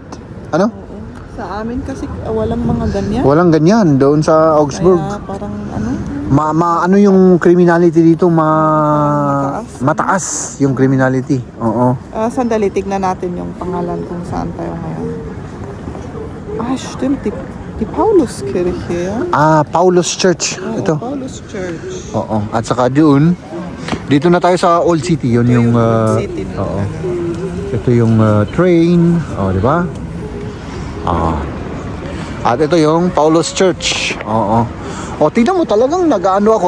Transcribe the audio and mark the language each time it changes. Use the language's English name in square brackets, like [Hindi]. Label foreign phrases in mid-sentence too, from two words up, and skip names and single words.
[Filipino] Ano? Oo. Sa amin kasi walang mga ganyan. Walang ganyan doon sa Augsburg. Kaya parang ano. Ano yung criminality dito? Mataas yung criminality. Oo. Sandali, tignan natin yung pangalan kung saan tayo ngayon. [German] Stimmt. Die Pauluskirche, ja? [Filipino] Paulus Church. Oo, Ito. Paulus Church. Oo. At saka doon, dito na tayo sa Old City. Yun yung Old City na. oo. Ito yung train. Oh, di ba? At ito yung Paulus Church. Oo. O, tignan mo talagang nag-ano ako.